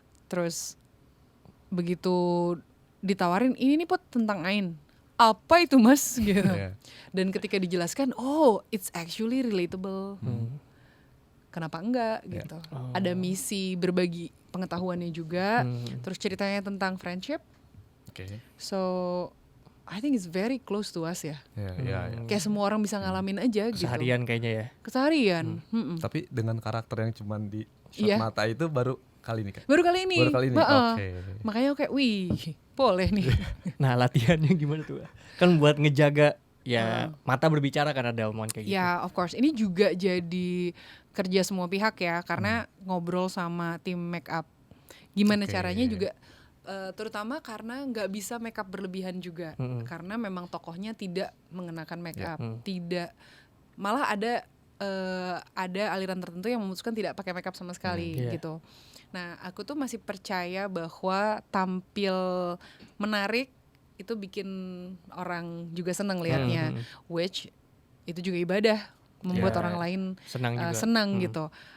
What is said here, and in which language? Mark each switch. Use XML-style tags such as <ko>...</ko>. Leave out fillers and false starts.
<id>Terus begitu ditawarin ini nih Put tentang Ain, apa itu Mas gitu. Dan ketika dijelaskan,</id> <en>oh it's actually relatable.</en> <id>Kenapa enggak gitu. Ada misi berbagi pengetahuannya juga. Terus ceritanya tentang friendship.</id> <en>So I think it's very close to us ya.</en> <id>Kayak semua orang bisa ngalamin aja gitu. Keseharian kayaknya ya. Keseharian. Tapi dengan karakter yang cuman di shot mata itu baru kali ini kan? Baru kali ini. Oke. Makanya kayak wih boleh nih. Nah latihannya gimana tuh? Kan buat ngejaga ya mata berbicara kan ada omongan kayak gitu. Ya</id> <en>of course.</en> <id>Ini juga jadi kerja semua pihak ya. Karena ngobrol sama tim make up. Gimana caranya juga. Terutama karena nggak bisa make up berlebihan juga. Karena memang tokohnya tidak mengenakan make up. Tidak. Malah ada aliran tertentu yang memutuskan tidak pakai make up sama sekali gitu. Nah, aku tuh masih percaya bahwa tampil menarik itu bikin orang juga senang lihatnya, which itu juga ibadah, membuat orang lain senang gitu.</id>